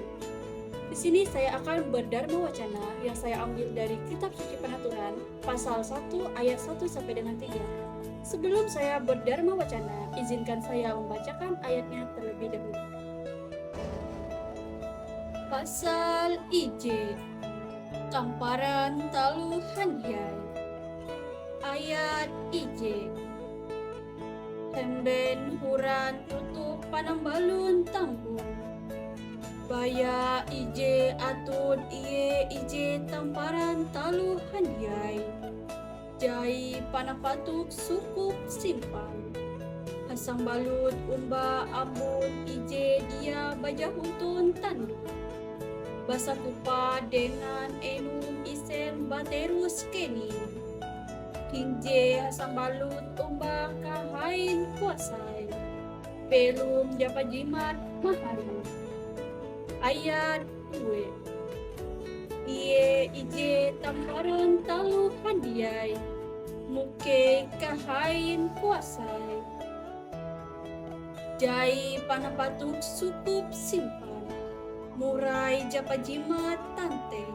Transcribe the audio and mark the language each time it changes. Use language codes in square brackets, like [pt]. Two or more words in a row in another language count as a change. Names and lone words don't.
[id] Di sini saya akan berdharma wacana yang saya ambil dari Kitab Suci Penaturan, pasal 1 ayat 1 sampai dengan 3. Sebelum saya berdharma wacana, izinkan saya membacakan ayatnya terlebih dahulu. [nij] Pasal IJ, Tamparan Talu Handiai. Ayat IJ, Hemben Huran Tutup Panambalun Tambung. Baya ije atun iye ije tamparan talu handiai. Jai panapatuk sukup simpang. Hasang balut umba ambun ije dia bajahutun tandu. Basa kupa dengan enum isen baterus keni. Kinje hasang balut umba kahain kuasai. Pelum japa jimat mahari. Ayat 2. Iye ije tamparan talu handiai, muke kahain kuasai. Jai panapatuk sukup simpan, murai japa jimat tanteng.